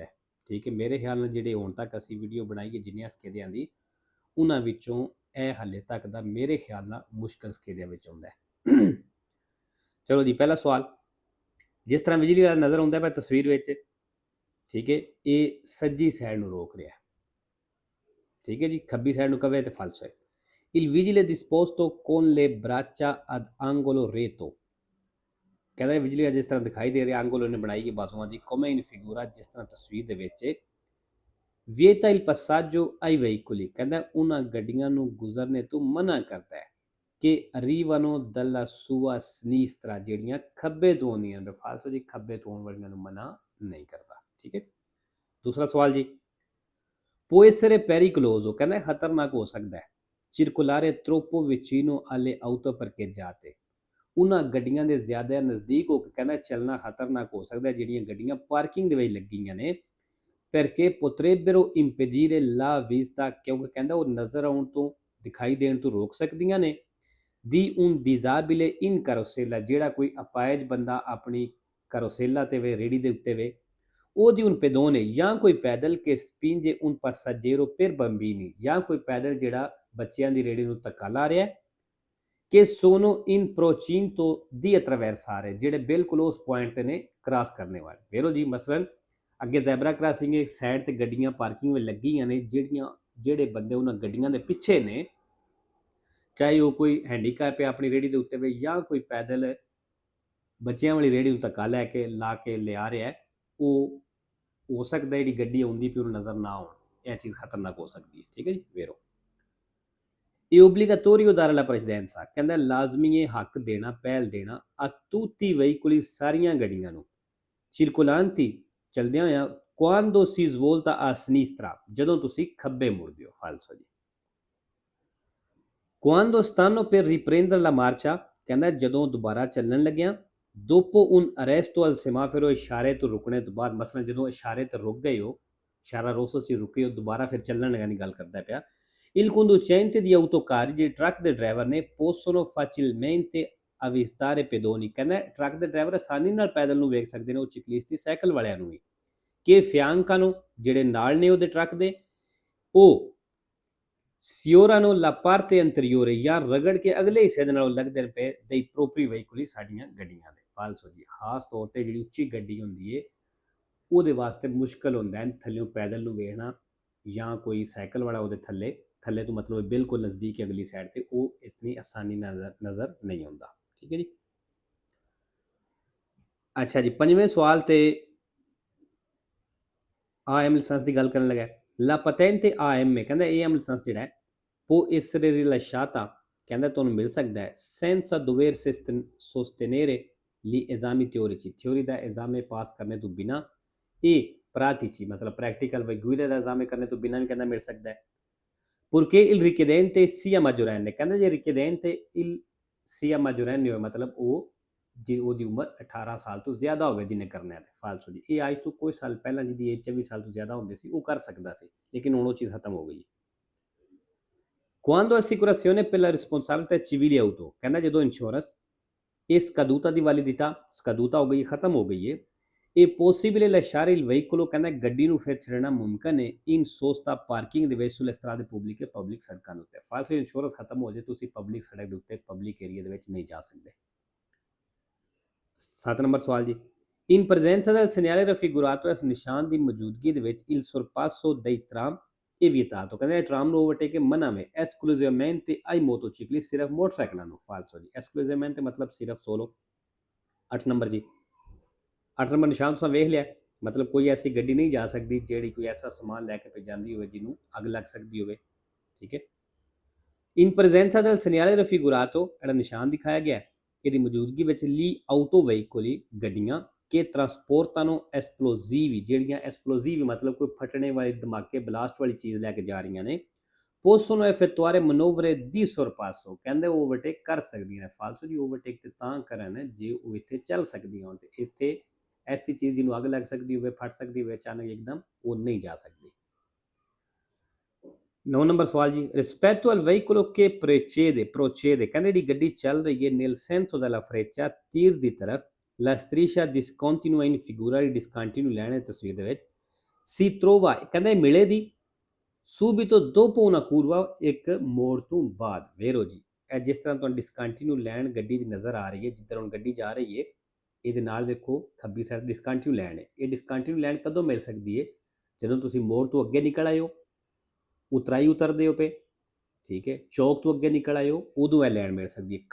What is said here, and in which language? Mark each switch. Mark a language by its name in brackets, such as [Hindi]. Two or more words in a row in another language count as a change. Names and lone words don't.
[Punjabi] ਠੀਕ ਹੈ, ਮੇਰੇ ਖਿਆਲ ਨਾਲ ਜਿਹੜੇ ਹੁਣ ਤੱਕ ਅਸੀਂ ਵੀਡੀਓ ਬਣਾਈ ਹੈ ਜਿੰਨੀਆਂ ਸਕੇਦਿਆਂ ਦੀ, ਉਹਨਾਂ ਵਿੱਚੋਂ ਇਹ ਹਾਲੇ ਤੱਕ ਦਾ ਮੇਰੇ ਖਿਆਲ ਨਾਲ ਮੁਸ਼ਕਲ ਸਕੇਦਿਆਂ ਵਿੱਚ ਆਉਂਦਾ ਹੈ। ਚਲੋ ਜੀ, ਪਹਿਲਾ ਸਵਾਲ। ਜਿਸ ਤਰ੍ਹਾਂ ਬਿਜਲੀ ਵਾਲਾ ਨਜ਼ਰ ਆਉਂਦਾ ਪਿਆ ਤਸਵੀਰ ਵਿੱਚ, ਠੀਕ ਹੈ, ਇਹ ਸੱਜੀ ਸਾਈਡ ਨੂੰ ਰੋਕ ਰਿਹਾ। ਠੀਕ ਹੈ ਜੀ, ਖੱਬੀ ਸਾਈਡ ਨੂੰ ਕਵੇ ਤੇ ਫਾਲਸੋ ਹੈ। Il vigile disposto con le braccia ad angolo retto, ਕਹਿੰਦਾ ਬਿਜਲੀ ਜਿਸ ਤਰ੍ਹਾਂ ਦਿਖਾਈ ਦੇ ਰਿਹਾ angolo ਨੇ ਬਣਾਈ ਹੈ ਬਾਜ਼ੂਆਂ ਦੀ, [Italian] come in figura, [Punjabi] ਜਿਸ ਤਰ੍ਹਾਂ ਤਸਵੀਰ ਦੇ ਵਿੱਚ [Italian] vieta il passaggio ai veicoli, [Punjabi] ਕਹਿੰਦਾ ਉਹਨਾਂ ਗੱਡੀਆਂ ਨੂੰ ਗੁਜ਼ਰਨੇ ਤੋਂ ਮਨਾ ਕਰਦਾ ਹੈ ਕਿ [Italian] arrivano dalla sua sinistra, [Punjabi] ਜਿਹੜੀਆਂ ਖੱਬੇ ਤੋਂ ਆਉਂਦੀਆਂ ਨੇ। ਫਾਲਤੂ ਜੀ ਖੱਬੇ ਤੋਂ ਆਉਣ ਵਾਲੀਆਂ ਨੂੰ ਮਨਾ ਨਹੀਂ ਕਰਦਾ। ਠੀਕ ਹੈ, ਦੂਸਰਾ ਸਵਾਲ ਜੀ। può essere pericoloso, ਕਹਿੰਦਾ ਖਤਰਨਾਕ ਹੋ ਸਕਦਾ ਹੈ [Italian] circolare troppo vicino alle auto parcheggiate, [Punjabi] ਉਹਨਾਂ ਗੱਡੀਆਂ ਦੇ ਜ਼ਿਆਦਾ ਨਜ਼ਦੀਕ ਹੋ ਕੇ ਕਹਿੰਦਾ ਚੱਲਣਾ ਖਤਰਨਾਕ ਹੋ ਸਕਦਾ ਜਿਹੜੀਆਂ ਗੱਡੀਆਂ ਪਾਰਕਿੰਗ ਦੇ ਵਿੱਚ ਲੱਗੀਆਂ ਨੇ। [Italian] perché potrebbero impedire la vista, [Punjabi] ਕਿਉਂਕਿ ਕਹਿੰਦਾ ਉਹ ਨਜ਼ਰ ਆਉਣ ਤੋਂ, ਦਿਖਾਈ ਦੇਣ ਤੋਂ ਰੋਕ ਸਕਦੀਆਂ ਨੇ। [Italian] di un disabile in carrozzella, [Punjabi] ਜਿਹੜਾ ਕੋਈ ਅਪਾਇਜ ਬੰਦਾ ਆਪਣੀ ਕਰੋਸੇਲਾ ਤੇ ਵੇ, ਰੇੜੀ ਦੇ ਉੱਤੇ ਵੇ, ਉਹ [Italian] di un pedone, [Punjabi] ਜਾਂ ਕੋਈ ਪੈਦਲ [Italian] che spinge un passeggero per bambini, [Punjabi] ਜਾਂ ਕੋਈ ਪੈਦਲ ਜਿਹੜਾ ਬੱਚਿਆਂ ਦੀ ਰੇੜੀ ਨੂੰ ਧੱਕਾ ਲਾ ਰਿਹਾ। [Italian] che sono in procinto di attraversare, [Punjabi] ਜਿਹੜੇ ਬਿਲਕੁਲ ਉਸ ਪੁਆਇੰਟ ਤੇ ਨੇ ਕ੍ਰਾਸ ਕਰਨੇ ਵਾਲੇ। ਵੇਖੋ ਜੀ, ਮਸਲਨ ਅੱਗੇ ਜ਼ੈਬਰਾ ਕ੍ਰਾਸਿੰਗ ਇੱਕ ਸਾਈਡ ਤੇ ਗੱਡੀਆਂ ਪਾਰਕਿੰਗ ਵਿੱਚ ਲੱਗੀਆਂ ਨੇ, ਜਿਹੜੇ ਬੰਦੇ ਉਹਨਾਂ ਗੱਡੀਆਂ ਦੇ ਪਿੱਛੇ ਨੇ, ਚਾਹੇ ਉਹ ਕੋਈ ਹੈਂਡੀਕੈਪ ਹੈ ਆਪਣੀ ਰੇੜੀ ਦੇ ਉੱਤੇ ਵੇ, ਜਾਂ ਕੋਈ ਪੈਦਲ ਬੱਚਿਆਂ ਵਾਲੀ ਰੇੜੀ ਨੂੰ ਧੱਕਾ ਲਾ ਕੇ ਲਿਆ ਰਿਹਾ, ਉਹ ਹੋ ਸਕਦਾ ਜਿਹੜੀ ਗੱਡੀ ਆਉਂਦੀ ਪਈ ਉਹਨੂੰ ਨਜ਼ਰ ਨਾ ਆਉਣ। ਇਹ ਚੀਜ਼ ਖਤਰਨਾਕ ਹੋ ਸਕਦੀ ਹੈ। ਠੀਕ ਹੈ ਜੀ, ਵੇਰੋ ਇਹ [Italian] obbligatorio dare la precedenza, [Punjabi] ਕਹਿੰਦਾ ਲਾਜ਼ਮੀ ਹੈ ਹੱਕ ਦੇਣਾ, ਪਹਿਲ ਦੇਣਾ [Italian] a tutti i veicoli, [Punjabi] ਸਾਰੀਆਂ ਗੱਡੀਆਂ ਨੂੰ, circolanti, ਚਲਦਿਆਂ ਹੋਇਆ, [Italian] quando si svolta a sinistra, [Punjabi] ਜਦੋਂ ਤੁਸੀਂ ਖੱਬੇ ਮੁੜਦੇ ਹੋ। ਫਾਲਸੋ ਜੀ। [Italian] quando stanno per riprendere la marcia, [Punjabi] ਕਹਿੰਦਾ ਜਦੋਂ ਦੁਬਾਰਾ ਚੱਲਣ ਲੱਗਿਆ। [Italian] dopo un arresto al semaforo, [Punjabi] ਇਸ਼ਾਰੇ ਤੋਂ ਰੁਕਣੇ ਤੋਂ ਬਾਅਦ, ਮਸਲਨ ਜਦੋਂ ਇਸ਼ਾਰੇ ਤੇ ਰੁਕ ਗਏ ਹੋ, ਇਸ਼ਾਰਾ ਰੋਸੋ ਸੀ ਰੁਕੇ ਹੋ, ਦੁਬਾਰਾ ਫਿਰ ਚੱਲਣ ਲੱਗਣ ਦੀ ਗੱਲ ਕਰਦਾ ਪਿਆ। [Italian] il conducente di autocar, [Punjabi] ਜਿਹੜੇ ਟਰੱਕ ਦੇ ਡਰਾਈਵਰ ਨੇ, [Italian] possono facilmente avvistare pedoni, [Punjabi] ਕਹਿੰਦਾ ਟਰੱਕ ਦੇ ਡਰਾਈਵਰ ਆਸਾਨੀ ਨਾਲ ਪੈਦਲ ਨੂੰ ਵੇਖ ਸਕਦੇ ਨੇ, ਉਹ ਚਿਕਲਿਸਤੀ ਸਾਈਕਲ ਵਾਲਿਆਂ ਨੂੰ ਵੀ। ਕਿ fiancano, ਜਿਹੜੇ ਨਾਲ ਨੇ ਉਹਦੇ ਟਰੱਕ ਦੇ, ਉਹ [Italian] sfiorano la parte anteriore, [Punjabi] ਜਾਂ ਰਗੜ ਕੇ ਅਗਲੇ ਹਿੱਸੇ ਦੇ ਨਾਲ ਲੱਗਦੇ ਪਏ [Italian] dei propri veicoli, [Punjabi] ਸਾਡੀਆਂ ਗੱਡੀਆਂ ਦੇ। ਫਾਲਸੋ ਜੀ, ਖਾਸ ਤੌਰ ਤੇ ਜਿਹੜੀ ਉੱਚੀ ਗੱਡੀ ਹੁੰਦੀ ਹੈ ਉਹਦੇ ਵਾਸਤੇ ਮੁਸ਼ਕਲ ਹੁੰਦਾ ਹੈ ਥੱਲਿਓਂ ਪੈਦਲ ਨੂੰ ਵੇਖਣਾ, ਜਾਂ ਕੋਈ ਸਾਈਕਲ ਵਾਲਾ ਉਹਦੇ ਥੱਲੇ ਤੋਂ ਮਤਲਬ ਬਿਲਕੁਲ ਨਜ਼ਦੀਕ ਅਗਲੀ ਸਾਈਡ ਤੇ, ਉਹ ਇਤਨੀ ਆਸਾਨੀ ਨਾਲ ਨਜ਼ਰ ਨਹੀਂ ਆਉਂਦਾ। ਠੀਕ ਹੈ ਜੀ। ਅੱਛਾ ਜੀ, ਪੰਜਵੇਂ ਸਵਾਲ ਤੇ AM ਲਾਇਸੈਂਸ ਦੀ ਗੱਲ ਕਰਨ ਲੱਗਾ। [Italian] La patente AM, [Punjabi] ਕਹਿੰਦਾ AM ਲਾਇਸੈਂਸ ਜਿਹੜਾ ਹੈ [Italian] può essere rilasciata, [Punjabi] ਕਹਿੰਦਾ ਤੁਹਾਨੂੰ ਮਿਲ ਸਕਦਾ ਹੈ [Italian] senza dover sostenere gli esami teorici, [Punjabi] ਥਿਉਰੀ ਦਾ ਐਗਜ਼ਾਮ ਪਾਸ ਕਰਨੇ ਤੋਂ ਬਿਨਾ, ਇਹ pratici, ਮਤਲਬ ਪ੍ਰੈਕਟੀਕਲ ਵੀ ਗੁਇਦਾ ਦਾ ਐਗਜ਼ਾਮ ਕਰਨੇ ਤੋਂ ਬਿਨਾ ਵੀ ਕਹਿੰਦਾ ਮਿਲ ਸਕਦਾ ਹੈ। [Italian] purché il richiedente sia maggiorenne, [Punjabi] ਕਹਿੰਦਾ ਜੇ [Italian] richiedente il sia maggiorenne [Punjabi] ਹੋਵੇ, ਮਤਲਬ ਉਹ ਜੇ ਉਹਦੀ ਉਮਰ 18 ਸਾਲ ਤੋਂ ਜ਼ਿਆਦਾ ਹੋਵੇ ਜਿਹਨੇ ਕਰਨਾ ਹੈ ਫਾਲਤੂ ਜੀ। ਇਹ ਅੱਜ ਤੋਂ ਕੁਝ ਸਾਲ ਪਹਿਲਾਂ ਜਿਹਦੀ ਏਜ 24 ਸਾਲ ਤੋਂ ਜ਼ਿਆਦਾ ਹੁੰਦੀ ਸੀ ਉਹ ਕਰ ਸਕਦਾ ਸੀ, ਲੇਕਿਨ ਹੁਣ ਉਹ ਚੀਜ਼ ਖਤਮ ਹੋ ਗਈ। [Italian] Quando assicurazione per la responsabilità civile auto, [Punjabi] ਕਹਿੰਦਾ ਜਦੋਂ ਇੰਸ਼ੋਰੈਂਸ ਇਹ scaduta ਦੀ ਵੈਲਿਡਿਟà scaduta ਹੋ ਗਈ, ਖਤਮ ਹੋ ਗਈ ਹੈ, ਇਹ [Italian] possibile lasciare il veicolo, [Punjabi] ਕਹਿੰਦਾ ਗੱਡੀ ਨੂੰ ਫਿਰ ਛੱਡਣਾ ਮੁਮਕਨ ਹੈ [Italian] in sosta [Punjabi] parking ਦੇ ਵਿੱਚ [Italian] sulle strade pubbliche, [Punjabi] ਪਬਲਿਕ ਸੜਕਾਂ ਦੇ ਉੱਤੇ। ਫਾਲਤੂ ਇੰਸ਼ੋਰੈਂਸ ਖਤਮ ਹੋ ਜਾਏ ਤੁਸੀਂ ਪਬਲਿਕ ਸੜਕ ਦੇ ਉੱਤੇ ਪਬਲਿਕ ਏਰੀਆ ਦੇ ਵਿੱਚ ਨਹੀਂ ਜਾ ਸਕਦੇ। 7 ਨੰਬਰ ਸਵਾਲ ਜੀ, [Italian] in presenza del segnale raffigurato [Punjabi] ਇਸ ਨਿਸ਼ਾਨ ਦੀ ਮੌਜੂਦਗੀ ਦੇ ਵਿੱਚ [Italian] il sorpasso dei tram è vietato, [Punjabi] ਕਹਿੰਦੇ ਟਰਾਮ ਨੂੰ ਓਵਰਟੇਕ ਮਨਾ ਹੈ [Italian] esclusivamente ai motociclisti, [Punjabi] ਸਿਰਫ ਮੋਟਰਸਾਈਕਲਾਂ ਨੂੰ। ਫਾਲਤੂ ਜੀ, esclusivamente ਮਤਲਬ ਸਿਰਫ ਸੋਲੋ। 8 ਨੰਬਰ ਜੀ, 8 ਨੰਬਰ ਨਿਸ਼ਾਨ ਤੁਸੀਂ ਵੇਖ ਲਿਆ, ਮਤਲਬ ਕੋਈ ਐਸੀ ਗੱਡੀ ਨਹੀਂ ਜਾ ਸਕਦੀ ਜਿਹੜੀ ਕੋਈ ਐਸਾ ਸਮਾਨ ਲੈ ਕੇ ਜਾਂਦੀ ਹੋਵੇ ਜਿਹਨੂੰ ਅੱਗ ਲੱਗ ਸਕਦੀ ਹੋਵੇ, ਠੀਕ ਹੈ। [Italian] in presenza del segnale raffigurato, [Punjabi] ਜਿਹੜਾ ਨਿਸ਼ਾਨ ਦਿਖਾਇਆ ਗਿਆ ਇਹਦੀ ਮੌਜੂਦਗੀ ਵਿੱਚ [Italian] le auto veicoli, [Punjabi] ਗੱਡੀਆਂ [Italian] che trasportano esplosivi, [Punjabi] ਜਿਹੜੀਆਂ ਐਸਪਲੋਜ਼ੀਵ ਮਤਲਬ ਕੋਈ ਫਟਣੇ ਵਾਲੀ ਧਮਾਕੇ ਬਲਾਸਟ ਵਾਲੀ ਚੀਜ਼ ਲੈ ਕੇ ਜਾ ਰਹੀਆਂ ਨੇ, [Italian] possono effettuare manovre di sorpasso, [Punjabi] ਕਹਿੰਦੇ ਉਹ ਓਵਰਟੇਕ ਕਰ ਸਕਦੀਆਂ ਨੇ। ਫਾਲਤੂ ਜੀ, ਓਵਰਟੇਕ ਤੇ ਤਾਂ ਕਰਨ ਜੇ ਉਹ ਇੱਥੇ ਚੱਲ ਸਕਦੀਆਂ ਹੋਣ, ਤੇ ਇੱਥੇ ਐਸੀ ਚੀਜ਼ ਜਿਹਨੂੰ ਅੱਗ ਲੱਗ ਸਕਦੀ ਹੋਵੇ, ਫਟ ਸਕਦੀ ਹੋਵੇ ਅਚਾਨਕ ਇੱਕਦਮ, ਉਹ ਨਹੀਂ ਜਾ ਸਕਦੀ। 9 ਨੰਬਰ ਸਵਾਲ ਜੀ, [Italian] rispetto al veicolo che procede, [Punjabi] ਕਹਿੰਦੇ ਜਿਹੜੀ ਗੱਡੀ ਚੱਲ ਰਹੀ ਹੈ [Italian] nel senso della freccia, [Punjabi] ਤੀਰ ਦੀ ਤਰਫ, [Italian] la striscia discontinua in figura, [Punjabi] discontinue ਲੈਣ ਹੈ ਤਸਵੀਰ ਦੇ ਵਿੱਚ, [Italian] si trova, [Punjabi] ਕਹਿੰਦੇ ਮਿਲੇ ਦੀ [Italian] subito dopo una curva, [Punjabi] ਇੱਕ ਮੋੜ ਤੋਂ ਬਾਅਦ। ਵੇਰੋ ਜੀ, ਇਹ ਜਿਸ ਤਰ੍ਹਾਂ ਤੁਹਾਨੂੰ ਡਿਸਕੰਟੀਨਿਊ ਲੈਣ ਗੱਡੀ ਦੀ ਨਜ਼ਰ ਆ ਰਹੀ ਹੈ, ਜਿੱਧਰ ਹੁਣ ਗੱਡੀ ਜਾ ਰਹੀ ਹੈ ਇਹਦੇ ਨਾਲ ਵੇਖੋ ਖੱਬੀ ਸਾਈਡ ਡਿਸਕੰਟੀਨਿਊ ਲੈਣ ਹੈ। ਇਹ ਡਿਸਕੰਟੀਨਿਊ ਲੈਣ ਕਦੋਂ ਮਿਲ ਸਕਦੀ ਹੈ? ਜਦੋਂ ਤੁਸੀਂ ਮੋੜ ਤੋਂ ਅੱਗੇ ਨਿਕਲ ਆਏ ਹੋ, ਉਤਰਾਈ ਉਤਰਦੇ ਹੋ ਪਏ, ਠੀਕ ਹੈ, ਚੌਕ ਤੋਂ ਅੱਗੇ ਨਿਕਲ ਆਏ ਹੋ, ਉਦੋਂ ਇਹ ਲੈਣ ਮਿਲ ਸਕਦੀ ਹੈ।